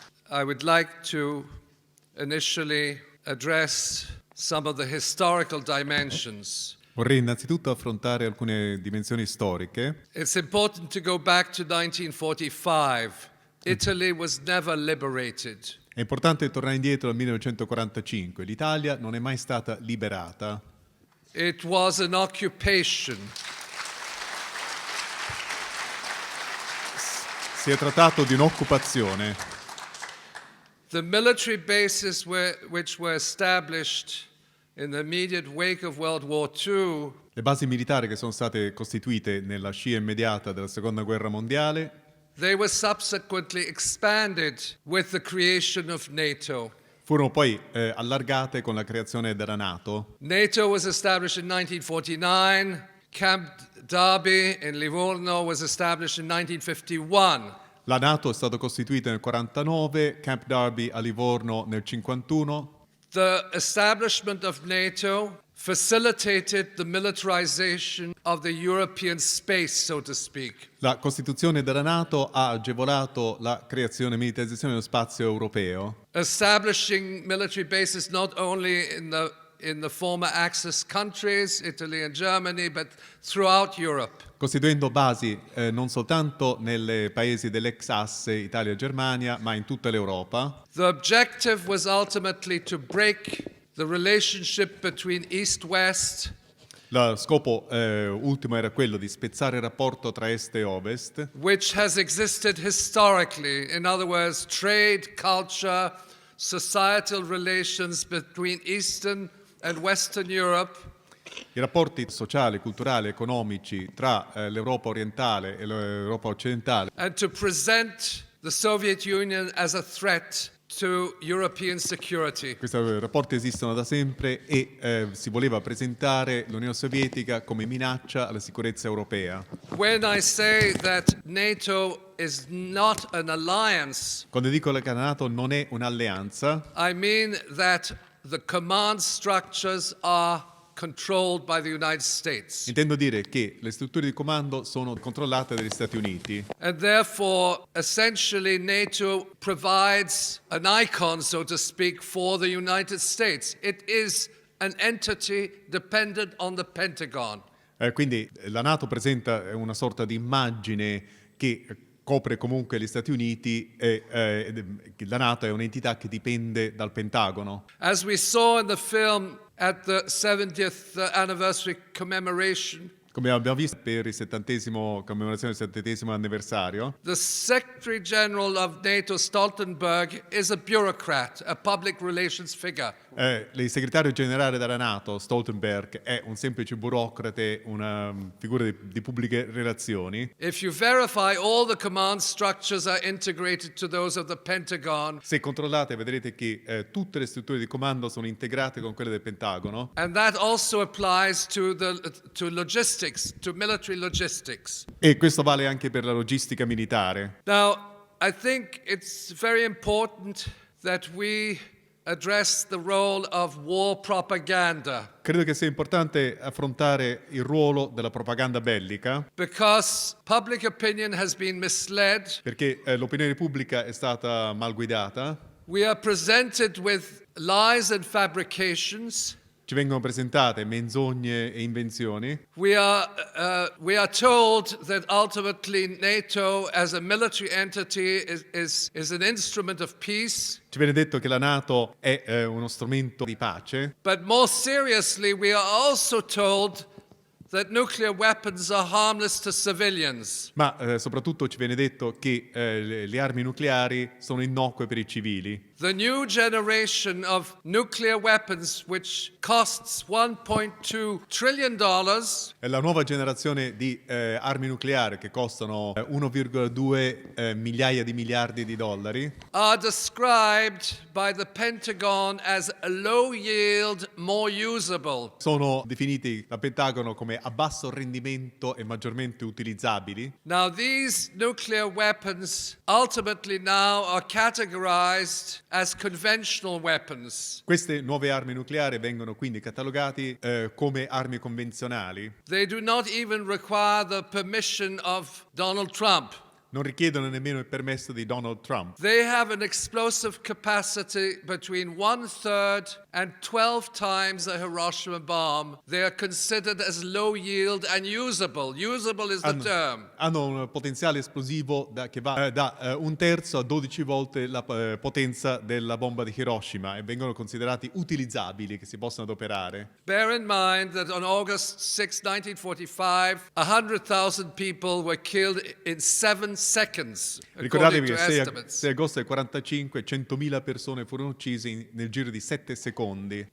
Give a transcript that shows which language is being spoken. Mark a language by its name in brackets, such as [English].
[English] I would like to initially address some of the historical dimensions. [Italian] Vorrei innanzitutto affrontare alcune dimensioni storiche. [English] It's important to go back to 1945 Italy was never liberated. [Italian] È importante tornare indietro al 1945. L'Italia non è mai stata liberata. [English] It was an occupation. [Italian] Si è trattato di un'occupazione. [English] The military bases which were established in the immediate wake of World War II [Italian] Le basi militari che sono state costituite nella scia immediata della Seconda Guerra Mondiale [English] they were subsequently expanded with the creation of NATO. [Italian] furono poi allargate con la creazione della NATO. [English] NATO was established in 1949. Camp Darby in Livorno was established in 1951. [Italian] La NATO è stata costituita nel 1949, Camp Darby a Livorno nel 1951. [English] The establishment of NATO facilitated the militarization of the European space, so to speak. [Italian] La costituzione della NATO ha agevolato la creazione e militarizzazione dello spazio europeo, [English] Establishing military bases not only in the former Axis countries, Italy and Germany, but throughout Europe. [Italian] costituendo basi non soltanto nei paesi dell'ex asse Italia e Germania, ma in tutta l'Europa. [English] The objective was ultimately to break the relationship between East-West, [Italian] Lo scopo ultimo era quello di spezzare il rapporto tra est e ovest, [English] which has existed historically. In other words, trade, culture, societal relations between Eastern and Western Europe, [Italian] i rapporti sociali, culturali, economici tra l'Europa orientale e l'Europa occidentale, [English] and to present the Soviet Union as a threat to European security. [Italian] questi rapporti esistono da sempre e si voleva presentare l'Unione Sovietica come minaccia alla sicurezza europea. [English] When I say that NATO is not an alliance, [Italian] Quando dico che la NATO non è un'alleanza, [English] I mean that the command structures are controlled by the United States. [Italian] intendo dire che le strutture di comando sono controllate dagli Stati Uniti [English] And therefore, essentially, NATO provides an icon, so to speak, for the United States. It is an entity dependent on the Pentagon. [Italian] Quindi la NATO presenta una sorta di immagine che copre comunque gli Stati Uniti e la NATO è un'entità che dipende dal Pentagono. [English] As we saw in the film at the 70th anniversary commemoration, [Italian] Come abbiamo visto per il commemorazione del 70° anniversario, [English] the Secretary General of NATO, Stoltenberg, is a bureaucrat, a public relations figure. [Italian] il segretario generale della NATO, Stoltenberg, è un semplice burocrate, una figura di pubbliche relazioni. [English] If you verify, all the command structures are integrated to those of the Pentagon, [Italian] Se controllate vedrete che tutte le strutture di comando sono integrate con quelle del Pentagono [English] and that also applies to logistics, to military logistics. [Italian] e questo vale anche per la logistica militare. [English] Now, I think it's very important that we address the role of war propaganda, [Italian] Credo che sia importante affrontare il ruolo della propaganda bellica [English] because public opinion has been misled. [Italian] perché l'opinione pubblica è stata mal guidata, [English] We are presented with lies and fabrications. [Italian] ci vengono presentate menzogne e invenzioni. [English] We are told that ultimately NATO as a military entity is an instrument of peace. [Italian] Ci viene detto che la NATO è uno strumento di pace, [English] But more seriously, we are also told that nuclear weapons are harmless to civilians. [Italian] ma soprattutto ci viene detto che le armi nucleari sono innocue per i civili. [English] The new generation of nuclear weapons, which costs $1.2 trillion, [Italian] La nuova generazione di armi nucleari che costano 1,2 migliaia di miliardi di dollari [English] are described by the Pentagon as low yield, more usable. [Italian] sono definiti dal Pentagono come a basso rendimento e maggiormente utilizzabili. [English] Now, these nuclear weapons ultimately now are categorized as conventional weapons. [Italian] Queste nuove armi nucleari vengono quindi catalogati come armi convenzionali. [English] They do not even require the permission of Donald Trump. [Italian] Non richiedono nemmeno il permesso di Donald Trump. [English] They have an explosive capacity between 1/3 and 12 times a Hiroshima bomb. They are considered as low yield and usable. Usable is the term. [Italian] Hanno un potenziale esplosivo che va da 1/3 a 12 volte la potenza della bomba di Hiroshima e vengono considerati utilizzabili, che si possono adoperare. [English] Bear in mind that on August 6, 1945, 100,000 people were killed in 7 seconds, according [Italian] Ricordatevi [English] to [Italian] che [English] estimates. [Italian] 6 agosto del 45 100.000 persone furono uccise nel giro di 7 secondi.